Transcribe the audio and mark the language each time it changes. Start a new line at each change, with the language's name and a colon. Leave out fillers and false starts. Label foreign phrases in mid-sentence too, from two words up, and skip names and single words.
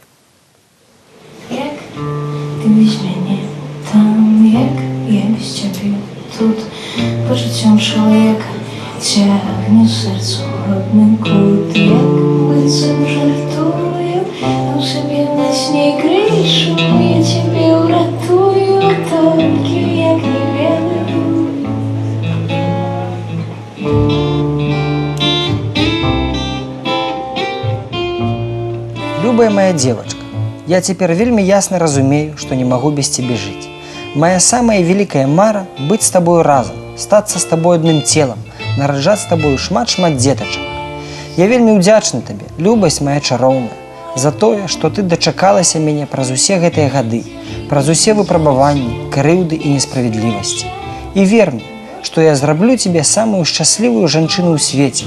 Belarusian: Як ты без мяне там, як я без цябе тут, пачуццём чалавека цягне сэрцу родны кут, як быццам жартую, а ў сабе на сне крышу, я цябе ўратую, толькі як не ведаю.
Russian: Любая моя девочка, Я теперь вельми ясно разумею, что не могу без тебе жить. Моя самая великая мара – быть с тобой разом, статься с тобой одним телом, нараджаць с тобой шмат-шмат деточек.
Belarusian: Я вельми удзячны тебе, любость моя чароўная, за тое,
Russian: что ты
Belarusian: дачакалася мяне праз усе гэтыя гады, праз усе выпрабаванні, крыўды і несправедливости.
Russian: И вер мне, что я зраблю тебе самую счастливую
Belarusian: жанчыну ў свеце.